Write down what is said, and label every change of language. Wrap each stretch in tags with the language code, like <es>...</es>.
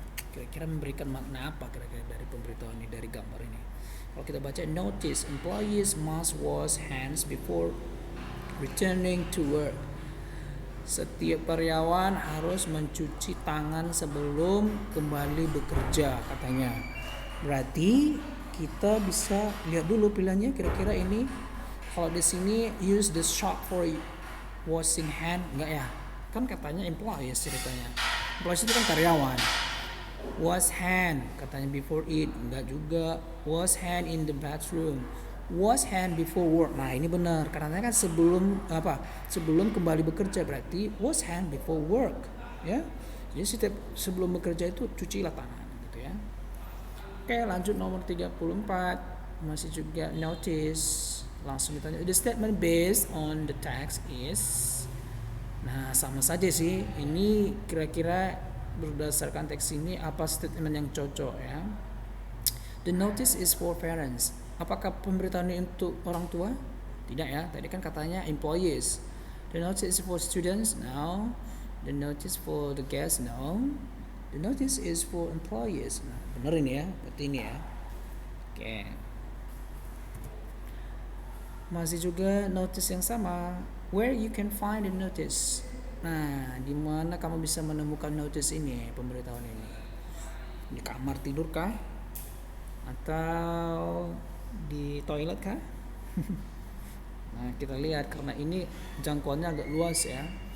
<id>Kira-kira memberikan makna apa kira-kira dari pemberitahuan ini, dari gambar ini? Kalau kita baca</id> <en>notice, employees must wash hands before returning to work.</en> <id>Setiap karyawan harus mencuci tangan sebelum kembali bekerja katanya. Berarti kita bisa lihat dulu pilihannya kira-kira ini.</id> <en>Kalau di sini use the soap for washing hand,</en> <id>enggak ya? Kan katanya employees ceritanya. Employees itu kan karyawan.</id> <en>Wash hand katanya before eat,</en> <id>enggak juga.</id> <en>Wash hand in the bathroom. Wash hand before work.</en> <id>Nah, ini benar karena kan sebelum kembali bekerja, berarti</id> <en>wash hand before work</en> <id>ya. Jadi setiap sebelum bekerja itu cucilah tangan gitu ya. Oke, lanjut nomor 34. Masih juga notice. Langsung ditanya,</id> <en>the statement based on the text is.</en> <id>Nah, sama saja sih. Ini kira-kira berdasarkan teks ini apa statement yang cocok ya.</id> <en>The notice is for parents.</en> <id>Apakah pemberitahuan ini untuk orang tua? Tidak ya. Tadi kan katanya employees.</id> <en>The notice is for students? No. The notice for the guests? No. The notice is for employees.</en> <id>Nah, benar ini ya. Berarti ini ya. Oke. Masih juga notice yang sama.</id> <en>Where you can find the notice.</en> <id>Nah, di mana kamu bisa menemukan notice ini, pemberitahuan ini? Di kamar tidur kah? Atau di toilet kah? Nah, kita lihat karena ini jangkauannya agak luas ya.</id>